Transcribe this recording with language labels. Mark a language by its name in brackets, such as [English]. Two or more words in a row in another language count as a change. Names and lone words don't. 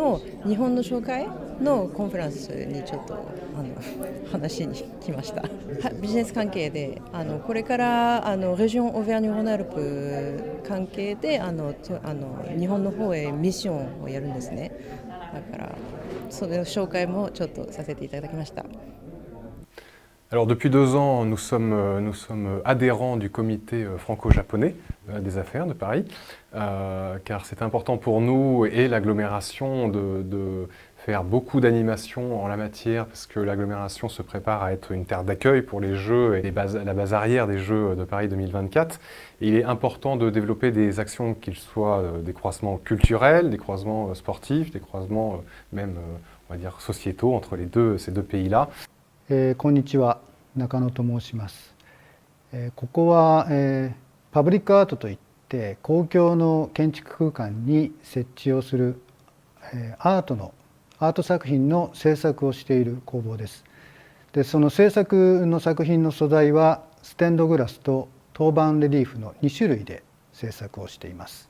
[Japanese] の日本の紹介のコンフェランスにちょっと話に来ました。ビジネス関係でこれからレジオンオーヴェーニュ・ローヌ・アルプ関係で日本の方へミッションをやるんですね。だからその紹介もちょっとさせていただきました。 [French] Alors depuis 2 ans, nous sommes adhérents du comité franco-japonais des affaires de Paris, car c'est important pour nous et l'agglomération de faire beaucoup d'animations en la matière, parce que l'agglomération se prépare à être une terre d'accueil pour les Jeux et la base arrière des Jeux de Paris 2024. Et il est important de développer des actions qui soient des croisements culturels, des croisements sportifs, des croisements même, on va dire, sociétaux entre ces deux pays-là. [Japanese] こんにちは、中野と申します。ここはパブリックアートといって公共の建築空間に設置をするアート作品の制作をしている工房です。で、その制作の作品の素材はステンドグラスと陶板レリーフの2種類で制作をしています。